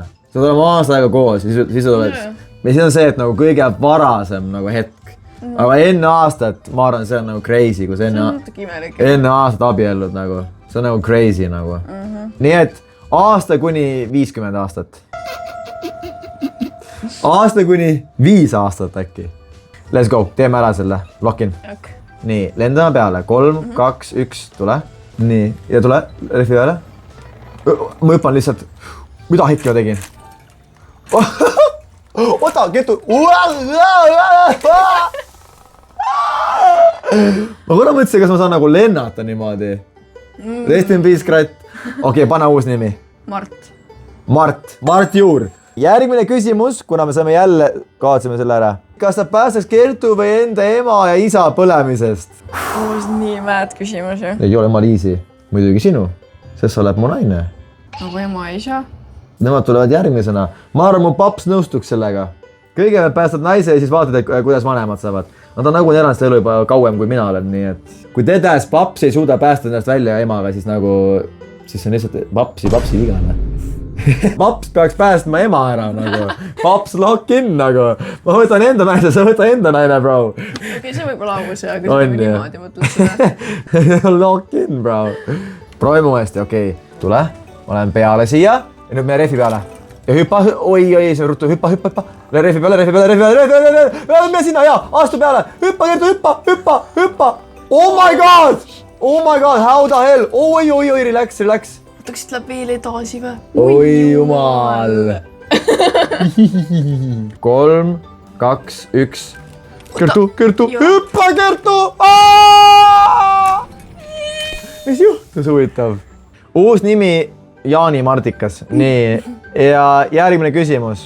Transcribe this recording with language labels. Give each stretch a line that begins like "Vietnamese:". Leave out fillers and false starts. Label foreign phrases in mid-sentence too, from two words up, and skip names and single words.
Estonian: Sa oleme aasta aega koos, siis oled. Ja siis on see, et nagu kõige varasem nagu hetk. Aga enne aastat, ma arvan, see on nagu crazy, kus enne aastat abiellud nagu. See on nagu crazy nagu. Nii et aasta kuni 50 aastat. Aasta kuni 5 aastat äkki.
English: Let's go,
Estonian: teeme ära selle,
English: lock in. Okay.
Estonian: Nii, lendame peale, 3, 2, 1, tule. Nii, ja tule, rehvi peale. Ma hüppan lihtsalt, mida hetki ma tegin? Ota, ketu. Ma korra mõtlesin, kas ma saan nagu lennata niimoodi.
English: Rest in peace,
Estonian: Krat. Okei, pane uus nimi. Mart Juur. Järgmine küsimus, kuna me saame jälle, kaatsime selle ära. Kas ta päästaks Kertu või enda ema ja isa põlemisest? Nii määd küsimus ju. Ei ole ema Liisi. Muidugi sinu, sest sa oled mu naine. Nagu ema ja isa. Nemad tulevad järgmisena. Ma arvan, mu paps nõustuks sellega. Kõigepealt päästad naise ja siis vaatad, kuidas vanemad saavad. Nad on nagu elanud seda elu juba kauem, kui mina olen, nii et kui tedas paps ei suuda päästa ennast välja emaga, siis nagu, siis see on lihtsalt papsi vigane. Paps peaks päästma ema ära nagu. Paps
English: lock in
Estonian: nagu. Ma võtan enda naine, sa võta enda naine, bro. Okei, see võib olla aus, aga kui niimoodi mõtled seda.
English: Lock in,
Estonian: bro. Proovime uuesti, okei. Tule, ma lähen peale siia ja nüüd meie rehvi peale. Ja hüppa, oi, see on ruttu, hüppa. Rehvi peale. Me sinna, jaa, astu peale. Hüppa, Kertu, hüppa.
English: Oh my god, how the hell.
Estonian: Oi, relax. Võtaksid läbi veel edasi või? Oi jumal. 3, 2, 1. Kertu. Hüppa, Kertu. Mis juhtus huvitav? Uus nimi Jaani Mardikas. Nii, ja järgmine küsimus.